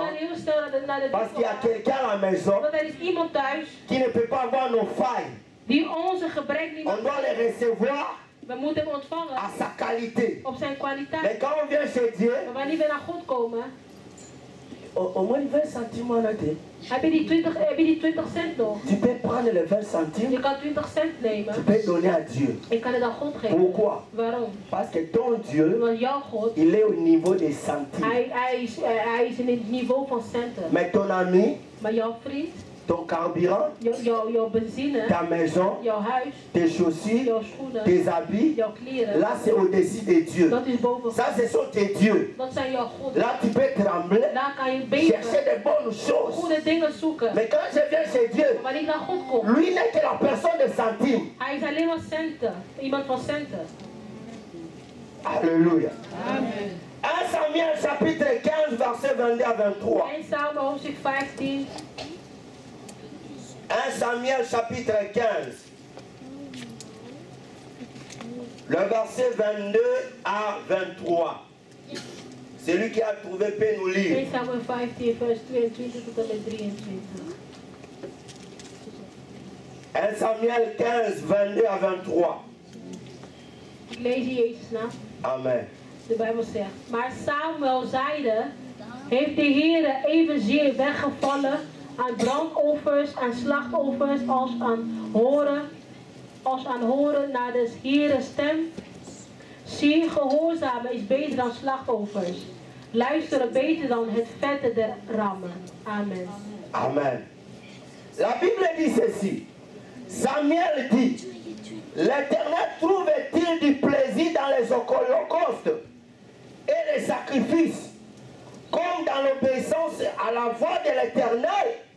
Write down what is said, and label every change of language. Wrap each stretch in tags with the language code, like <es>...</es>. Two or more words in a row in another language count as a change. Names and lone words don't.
<fr>Parce qu'il y a quelqu'un à la maison qui ne peut pas avoir nos failles. On doit les recevoir à sa qualité. Mais quand on vient chez Dieu, au moins 20 centimes on a dit.</fr> <nl>Heb je die 20 cent nog?</nl> <fr>Tu peux prendre les 20 centimes.</fr> <nl>Je kan 20 cent nemen.</nl> <fr>Tu peux donner à Dieu.</fr> <nl>Ik kan het aan God geven.</nl> <fr>Pourquoi?</fr> <nl>Waarom?</nl> <fr>Parce que ton Dieu,</fr> <nl>want jouw God,</nl> <fr>il est au niveau des centimes.</fr> <nl>Hij is in het niveau van centen.</nl> <fr>Mais ton ami,</fr> <nl>maar jouw vriend,</nl> <fr>ton carburant,</fr> <nl>jouw benzine,</nl> <fr>ta maison,</fr> <nl>jouw huis,</nl> <fr>tes chaussures,</fr> <nl>jouw schoenen,</nl> <fr>tes habits,</fr> <nl>jouw kleren,</nl> <fr>là c'est au-dessus de Dieu.</fr> <nl>Dat is boven</nl> <fr>Ça ce sont tes dieux.</fr> <nl>Dat zijn jouw God.</nl> <fr>Là tu peux trembler,</fr> <nl>Daar kan je beven,</nl> <fr>chercher de bonnes choses.</fr> <nl>goede dingen zoeken.</nl> <fr>Mais quand je viens chez Dieu,</fr> <nl>Maar wanneer ik naar God kom,</nl> <fr>lui n'est que la personne de centimes.</fr> <nl>hij is alleen maar centen. Iemand van centen.</nl> <fr>Alléluia. Amen. 1 Samuel chapitre 15 verset 22 à 23.</fr> <nl>1 Samuel hoofdstuk 15.</nl> <fr>1 Samuel chapitre 15. Le verset 22 à 23. Celui qui a trouvé peut nous lire.</fr> <nl>1 Samuel 15 vers 22 tot en met 23.</nl> <fr>1 Samuel 15, 22 à 23.</fr> <nl>Ik lees in Jezus' naam. Amen. De Bijbel zegt, maar Samuel zeide, heeft de Heere evenzeer weggevallen aan brandoffers, aan slachtoffers, als aan horen naar de Heere stem. Zie, gehoorzamen is beter dan slachtoffers. Luisteren beter dan het vette der rammen. Amen.</nl> <fr>Amen. La Bible dit ceci. Samuel dit, l'Éternel trouve-t-il du plaisir dans les holocaustes et les sacrifices, comme dans l'obéissance à la voix de l'Éternel?</fr>